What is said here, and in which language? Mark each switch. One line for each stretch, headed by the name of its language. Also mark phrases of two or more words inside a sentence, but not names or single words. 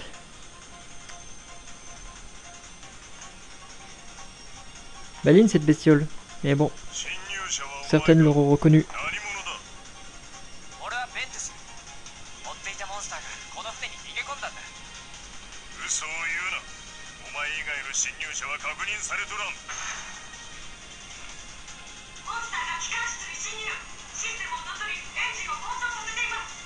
French: Maline cette bestiole. Mais bon,
Japanese: 侵入者はお前
French: certaines
Japanese: か。
French: l'auront reconnu.
Japanese: 何者だ。俺はベンテス。追っていたモンスターがこの船に逃げ込んだんだ。嘘を言うな。お前以外の侵入者は確認されとらん。モンスターが機関室に侵入。システムを乗っ取り、エンジンを故障させています。